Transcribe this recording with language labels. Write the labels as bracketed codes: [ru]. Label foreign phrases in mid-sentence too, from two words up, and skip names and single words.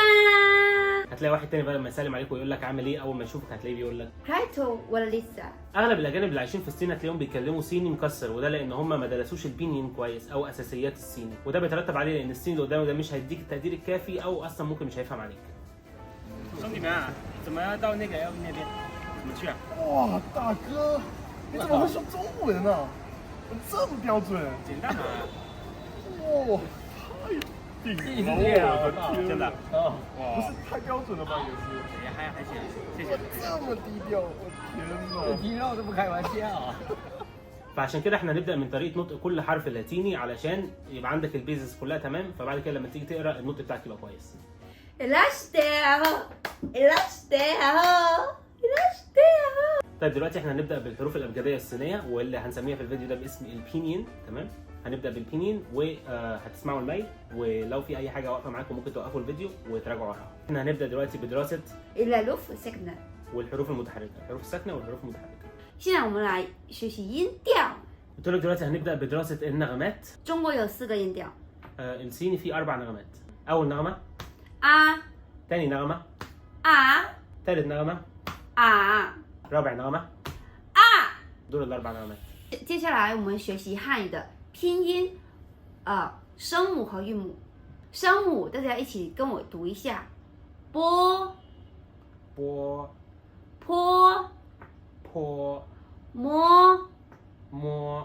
[ar] هتلاقي واحد تاني بدل ما يسلم عليك ويقول لك عامل ايه، اول ما يشوفك هتلاقيه بيقول لك رايتو ولا لسه. اغلب الاجانب اللي عايشين في الصين هتلاقيهم بيتكلموا صيني مكسر، وده لان هم ما درسوش البينين كويس او اساسيات الصيني، وده بيترتب عليه ان الصيني اللي قدامه ده مش هيديك التقدير الكافي، او اصلا ممكن مش هيفهم عليك. [zh] 兄弟们啊，怎么到那个要那边？怎么去啊？哇，大哥，你怎么会说中文啊？这么标准？简单嘛。哇，太顶了！我的天，真的啊，哇不是太标准了吧？也是，还行，谢谢。这么低调，我天哪！低调都不开玩笑。 [ar] فعشان كده احنا هنبدا من طريقه نطق كل حرف لاتيني علشان يبقى عندك البيزكس كلها تمام، فبعد كده لما تيجي تقرا النطق بتاعك يبقى كويس. طيب دلوقتي احنا هنبدا بالحروف الابجديه الصينيه، واللي هنسميها في الفيديو ده باسم البينين، تمام؟ هنبدا بالبينين وهتسمعوا الماي، ولو في اي حاجه واقفه معاكم ممكن توقفوا الفيديو وتراجعوا وراها. احنا هنبدا دلوقتي بدراسه إلا لف سكنة. والحروف المتحركه، الحروف الساكنه والحروف المتحركه. [zh] 现在我们来学习音调。 [ar] قلت لك دلوقتي هنبدا بدراسه النغمات. [zh] 中国有4个音调 [ar] الصيني فيه 4 نغمات. اول نغمه، [zh] 啊 [ar] ثاني نغمه، [zh] 啊 [ar] ثالث نغمه، [zh] 啊 [ar] رابع نغمه. [zh] 啊。 [ar] دول الاربع نغمات. [zh] 接下来我们学习汉语的拼音，声母和韵母。声母大家一起跟我读一下：波、波、坡、坡、摸、摸、